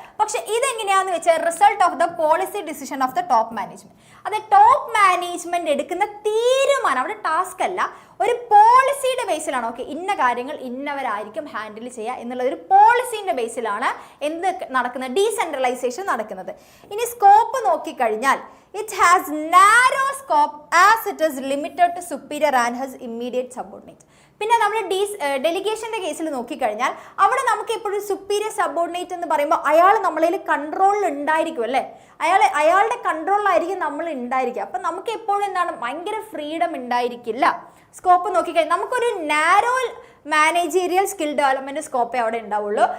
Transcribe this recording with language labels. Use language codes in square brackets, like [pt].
[ml] പക്ഷെ ഇതെങ്ങനെയാണെന്ന് വെച്ചാൽ [en] Result of the policy decision of the top management. [ml] അത് ടോപ്പ് മാനേജ്മെന്റ് എടുക്കുന്ന തീരുമാനം, അവിടെ ടാസ്ക് അല്ല, ഒരു പോളിസിയുടെ ബേസിലാണ്. ഓക്കെ, ഇന്ന കാര്യങ്ങൾ ഇന്നവരായിരിക്കും ഹാൻഡിൽ ചെയ്യുക എന്നുള്ള ഒരു പോളിസിന്റെ ബേസിലാണ് എന്ത് നടക്കുന്നത്, ഡീസെൻട്രലൈസേഷൻ നടക്കുന്നത്. ഇനി സ്കോപ്പ് നോക്കിക്കഴിഞ്ഞാൽ [en] it has narrow scope as it is limited to superior and his immediate subordinate. [ml] പിന്നെ നമ്മൾ ഡെലിഗേഷൻ്റെ കേസിൽ നോക്കിക്കഴിഞ്ഞാൽ അവിടെ നമുക്ക് എപ്പോഴും സുപ്പീരിയർ സബോർഡിനേറ്റ് എന്ന് പറയുമ്പോൾ അയാൾ നമ്മളിൽ കൺട്രോളിൽ ഉണ്ടായിരിക്കും അല്ലേ, അയാളുടെ കൺട്രോളിലായിരിക്കും നമ്മൾ ഉണ്ടായിരിക്കുക. അപ്പം നമുക്ക് എപ്പോഴും എന്താണ്, ഭയങ്കര ഫ്രീഡം ഉണ്ടായിരിക്കില്ല. സ്കോപ്പ് നോക്കിക്കഴിഞ്ഞാൽ നമുക്കൊരു നാരോ മാനേജീരിയൽ സ്കിൽ ഡെവലപ്മെന്റ് സ്കോപ്പേ അവിടെ ഉണ്ടാവുള്ളൂ.